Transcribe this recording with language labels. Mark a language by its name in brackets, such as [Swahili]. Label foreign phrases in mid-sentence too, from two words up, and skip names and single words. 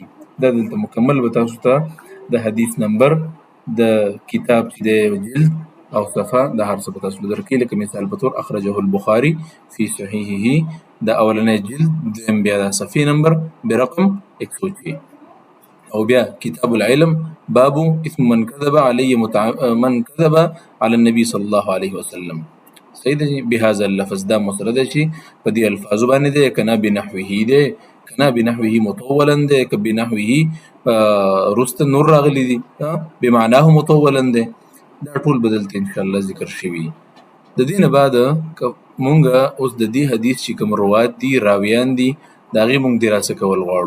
[Pashto] دا دلته مکمل به تاسو ته د حدیث نمبر، د کتاب چې دی جلد او صفحه د هر څه به تاسو درکړي. لکه مثال په طور [Arabic] اخرجه البخاري فی صحیحه [Pashto] د اولنی جلد، دویم بیا د صفحې نمبر برقم 106 او بیا [Arabic] کتاب العلم بابو اسم من کذب علی النبی صلی الله علیه وسلم. [Pashto] صحیح ده. [Arabic] بهذا اللفظ [Pashto] دا مسله ده چې په دې الفاظو باندې ده، کنا بنحوه ده، کنا [Arabic] بنحوه مطولا [Pashto] ده، که بنحوه رست نور راغلی دي [Arabic] بمعناه مطولا [Pashto] ده، دا ټول بدلته [Arabic] ان شاء الله [Pashto] ذکر شوي. د دې نه بعد مونږه اوس د دې حدیث چې کوم روات دي، راویان دي، د هغې مونږ دراسه کول غواړو.